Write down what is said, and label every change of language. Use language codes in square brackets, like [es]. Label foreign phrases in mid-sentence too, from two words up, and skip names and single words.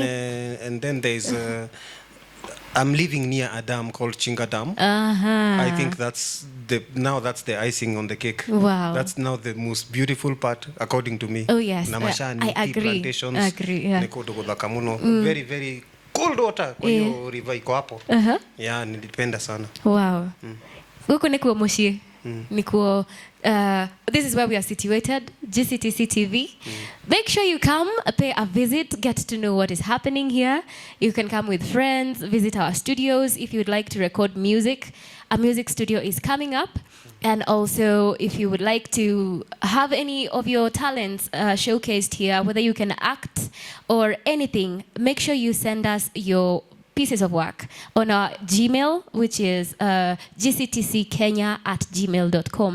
[en] and then there's, I'm living near a dam called Chinga Dam. I think that's the icing on the cake. Wow. That's now the most beautiful part, according to me. Oh, yes. Namashani, I tea agree. plantations. I agree, yeah. [ki] Niko dogothaka muno. [en] Very, very cold water. [sw] Kwa hiyo river iko hapo. Yeah, nilipenda sana. [ki] Wow. Guku nikuo moshie. Nikuo, [en] this is where we are situated, GCTC TV. Make sure you come, pay a visit, get to know what is happening here. You can come with friends, visit our studios. If you would like to record music, a music studio is coming up. And also, if you would like to have any of your talents showcased here, whether you can act or anything, make sure you send us your pieces of work on our Gmail, which is gctckenya@gmail.com.